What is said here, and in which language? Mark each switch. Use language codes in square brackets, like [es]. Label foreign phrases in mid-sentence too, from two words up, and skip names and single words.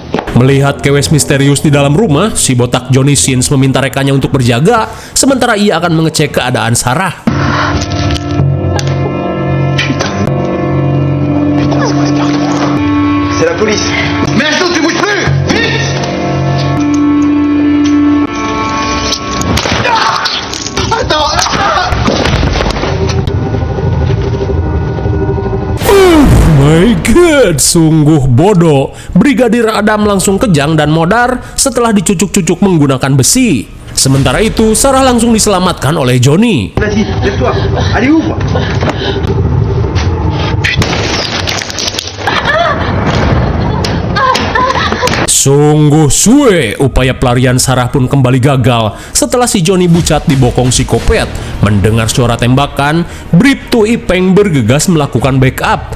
[id] Melihat kewes misterius di dalam rumah, si botak Johnny Sins meminta rekannya untuk berjaga, sementara ia akan mengecek keadaan Sarah. [fr] C'est la police. Mais Alto, tu bouges plus. Vite. Attends. [en] My God, [id] sungguh bodoh. Brigadir Adam langsung kejang dan modar setelah dicucuk-cucuk menggunakan besi. Sementara itu, Sarah langsung diselamatkan oleh Johnny. [fr] Vas-y, lève-toi. Allez, ouvre. [id] Sungguh suwe, upaya pelarian Sarah pun kembali gagal setelah si Johnny bucat dibokong psikopat. Mendengar suara tembakan, Bribtu Ipeng bergegas melakukan backup.